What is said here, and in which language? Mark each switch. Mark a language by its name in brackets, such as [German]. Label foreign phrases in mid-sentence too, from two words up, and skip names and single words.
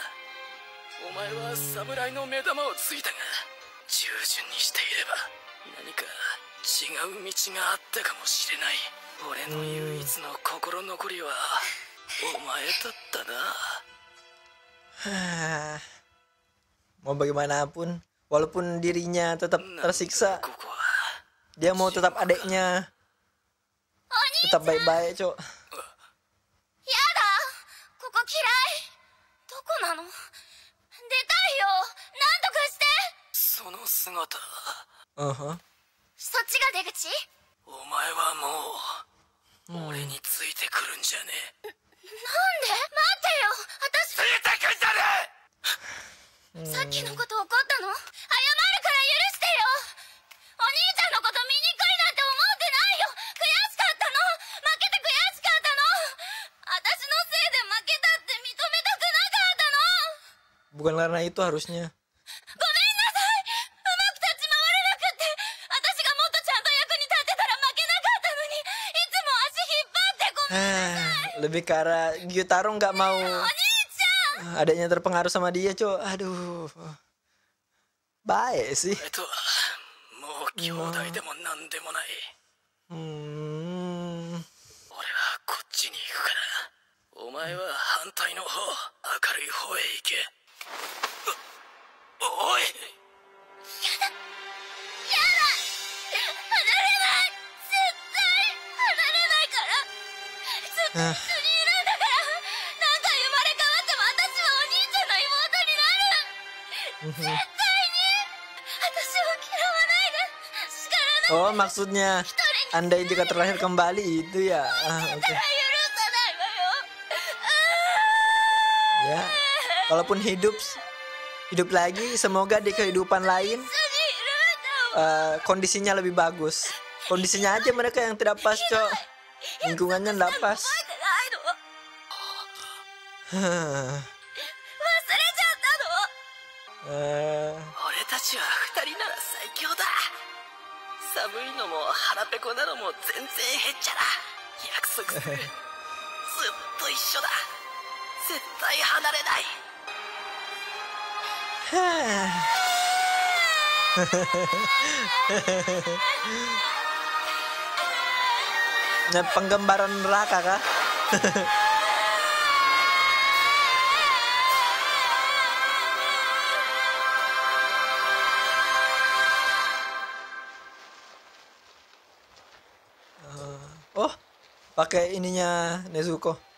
[Japanese] お前は侍の目玉をついたが、従順にしていれば何か違う道があったかもしれない。俺の唯一の心残りはお前だったな。 [Indonesian] Mau bagaimanapun, walaupun dirinya tetap tersiksa, dia mau tetap adeknya, tetap baik-baik, cok. [Japanese] やだ、ここ嫌い。どこなの？出たいよ。なんとかして。その姿。そっちが出口？お前はもう俺についてくるんじゃねえ。なんで？待ってよ。私ついてくんじゃねさっきのこと怒ったの？謝るから許してよ。お兄ちゃんのこと醜いなんて思ってないよ。悔しかったの。負けて悔しかったの。私のせいで負けたって認めたくなかったの。 [Indonesian] Bukan karena itu harusnya. [Japanese] ごめんなさい。うまく立ち回れなくって。私がもっとちゃんと役に立ってたら負けなかったのに、いつも足引っ張ってごめんなさい。 [Indonesian] Lebih ke arah Gyutaro nggak mau adanya terpengaruh sama dia, cok. Aduh, baik sih. [Japanese] もう兄弟でもなんでもない。俺はこっちに行くから、お前は反対の方、明るい方へ行け。おい！やだ。離れない。絶対離れないから。ずっと一緒にいるんだから。何回生まれ変わっても私はお兄ちゃんの妹になる。絶対に。私を嫌わないで。叱らない。 [Indonesian] Oh, maksudnya andai jika terlahir kembali itu ya. Oke. Ya, walaupun hidup lagi, semoga di kehidupan lain kondisinya lebih bagus. Kondisinya aja mereka yang tidak pas, cok. Lingkungannya tidak pas. [Japanese] 俺たちは二人なら最強だ。寒いのも腹ペコなのも全然へっちゃら。約束する。ずっと一緒だ。絶対離れない。 [Indonesian] Nah, penggambaran neraka kah? Oh, pakai ininya Nezuko.